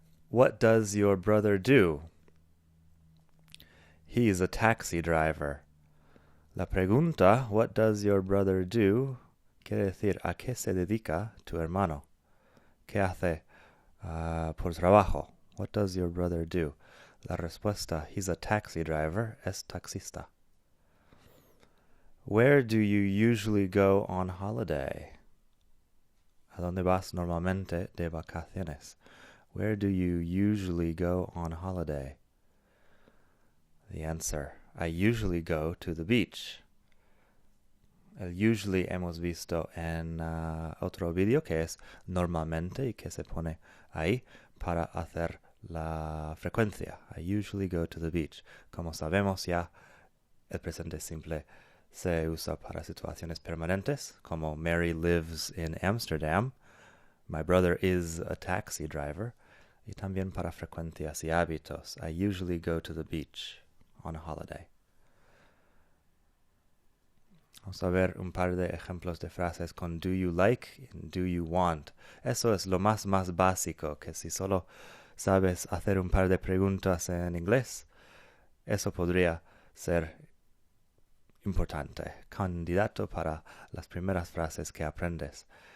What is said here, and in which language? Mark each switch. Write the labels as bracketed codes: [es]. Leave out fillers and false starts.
[en] What does your brother do? He is a taxi driver. [es] La pregunta, [en] what does your brother do? [es] Quiere decir, ¿a qué se dedica tu hermano? ¿Qué hace por trabajo? [en] What does your brother do? [es] La respuesta, [en] he's a taxi driver, [es] es taxista. [en] Where do you usually go on holiday? [es] ¿A dónde vas normalmente de vacaciones? [en] Where do you usually go on holiday? The answer, I usually go to the beach. [es] El usually hemos visto en otro vídeo que es normalmente y que se pone ahí para hacer la frecuencia. [en] I usually go to the beach. [es] Como sabemos ya, el presente simple se usa para situaciones permanentes, como [en] Mary lives in Amsterdam. My brother is a taxi driver. [es] Y también para frecuencias y hábitos. [en] I usually go to the beach on a holiday. [es] Vamos a ver un par de ejemplos de frases con [en] do you like [es] y [en] do you want. [es] Eso es lo más básico, que si solo sabes hacer un par de preguntas en inglés, eso podría ser importante, candidato para las primeras frases que aprendes.